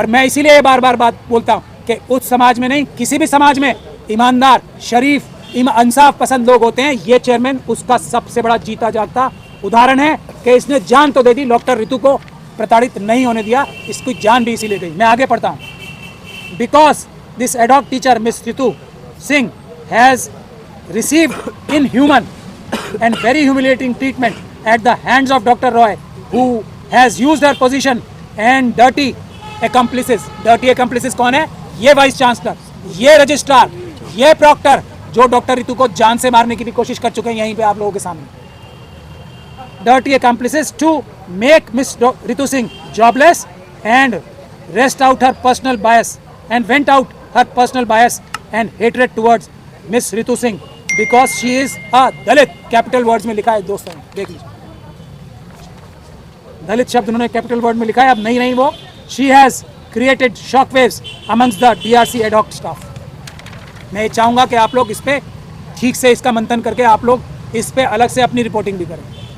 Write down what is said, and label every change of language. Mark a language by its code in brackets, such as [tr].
[hi] और मैं इसीलिए बार बार बात बोलता हूं कि उस समाज में नहीं, किसी भी समाज में ईमानदार, शरीफ, इंसाफ पसंद लोग होते हैं। ये चेयरमैन उसका सबसे बड़ा जीता जागता उदाहरण है कि इसने जान तो दे दी, डॉक्टर ऋतु को प्रताड़ित नहीं होने दिया, इसकी जान भी इसीलिए गई। मैं आगे पढ़ता हूँ। [en] Because this ad hoc teacher Miss Ritu Singh has received inhuman and very humiliating treatment at the hands of Dr. Roy, who has used her position and dirty accomplices. Dirty accomplices [hi] कौन है? ये vice chancellor, ये registrar, ये Procter जो doctor ऋतु को जान से मारने की भी कोशिश कर चुके हैं यहीं पे आप लोगों के सामने। [en] Dirty accomplices to make Miss Ritu Singh jobless and wrest out her personal bias and went out her personal bias and hatred towards Miss Ritu Singh because she is a Dalit। [hi] Capital words में लिखा है दोस्तों, देख लीजिए, दलित शब्द उन्होंने capital word में लिखा है। अब नहीं वो [en] she has created shockwaves amongst the DRC ad hoc staff। [hi] मैं चाहूँगा कि आप लोग इस पे ठीक से इसका मंथन करके आप लोग इस पे अलग से अपनी रिपोर्टिंग भी करें।